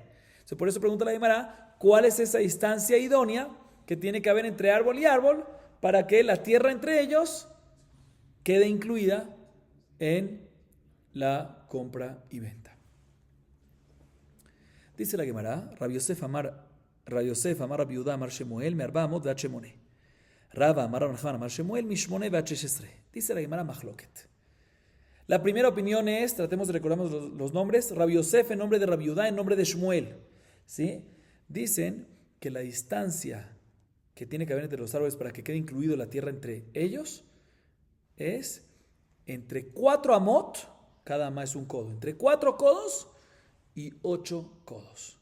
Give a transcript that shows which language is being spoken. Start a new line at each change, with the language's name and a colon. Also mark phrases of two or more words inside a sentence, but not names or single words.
Spanish: Entonces, por eso pregunta la Gemara, ¿cuál es esa distancia idónea que tiene que haber entre árbol y árbol para que la tierra entre ellos quede incluida en la compra y venta? Dice la Gemara,
Aramaic: רבי יוסף אמר רבי יהודה אמר שמואל מארבע אמות ועד שמונה. רבא אמר רבי נחמן אמר שמואל משמונה ועד שש עשרה.
Spanish: Dice la Gemara Machloket. La primera opinión es, tratemos de recordarnos los nombres, Rabbi Yosef en nombre de Rabbi Yehuda, en nombre de Shmuel. ¿Sí? Dicen que la distancia que tiene que haber entre los árboles para que quede incluido la tierra entre ellos es entre 4 amot, cada ama es un codo, entre 4 codos y 8 codos.